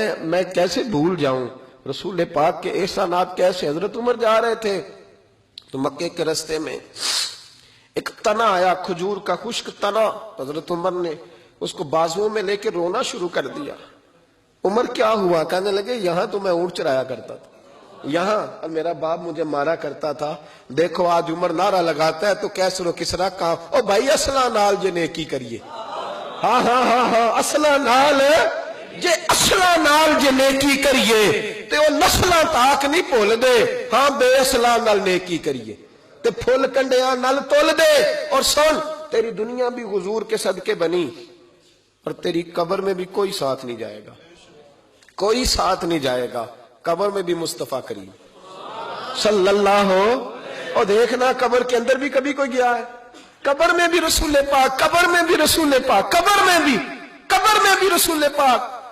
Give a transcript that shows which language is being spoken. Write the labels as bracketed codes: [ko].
[ur] میں کیسے بھول جاؤں رسول پاک کے احسانات کیسے۔ حضرت عمر جا رہے تھے تو مکے کے رستے میں ایک تنا آیا، کھجور کا خشک تنا، حضرت عمر نے اس کو بازوؤں میں لے کے رونا شروع کر دیا۔ عمر کیا ہوا؟ کہنے لگے یہاں تو میں اونٹ چرایا کرتا تھا، یہاں میرا باپ مجھے مارا کرتا تھا، دیکھو آج عمر نعرہ لگاتا ہے تو کیسر و کسرا کہاں، [pa] او بھائی اسلام نال جے نیکی کریے، ہاں ہاں ہاں ہاں اصلا نال جے اصلا نال جے نیکی کریے تے وہ نسلاں تاک نہیں بھول دے. ہاں بے اصلا نال نیکی کریے تے پھول کنڈیاں نال تول دے. [ur] اور سن تیری دنیا بھی حضور کے صدقے بنی اور تیری قبر میں بھی کوئی ساتھ نہیں جائے گا, کوئی ساتھ نہیں جائے گا. قبر میں بھی مصطفیٰ کریم صلی اللہ ہو. اور دیکھنا قبر کے اندر بھی کبھی کوئی گیا ہے؟ قبر میں بھی رسول پاک, قبر میں بھی رسول پاک, قبر میں بھی رسول پاک.